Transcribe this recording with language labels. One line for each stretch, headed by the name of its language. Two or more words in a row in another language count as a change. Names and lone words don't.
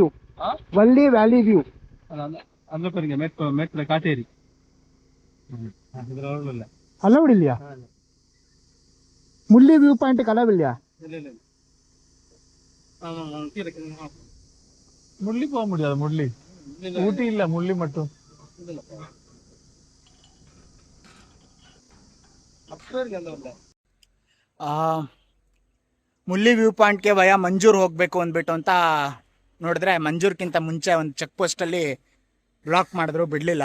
Kannada: ವಲ್ಲಿ ವ್ಯಾಲಿ ವ್ಯೂ ಕಾಟೇರಿ ಅಲೌಡ್ ಇಲ್ಯಾ? ಮುಳ್ಳಿ ವ್ಯೂ ಪಾಯಿಂಟ್ ಅಲೌಡ್ ಇಲ್ಯಾ?
Tamil: ಮುಳ್ಳಿ போக முடியாது. முள்ளி ஊட்டி இல்ல, முள்ளி மட்டும்.
Kannada: ಮುಳ್ಳಿ ವ್ಯೂ ಪಾಯಿಂಟ್ಗೆ ವಯಾ ಮಂಜೂರು ಹೋಗಬೇಕು ಅಂದ್ಬಿಟ್ಟು ಅಂತ ನೋಡಿದ್ರೆ ಮಂಜೂರ್ಗಿಂತ ಮುಂಚೆ ಒಂದು ಚೆಕ್ ಪೋಸ್ಟಲ್ಲಿ ಬ್ಲಾಕ್ ಮಾಡಿದ್ರು, ಬಿಡಲಿಲ್ಲ.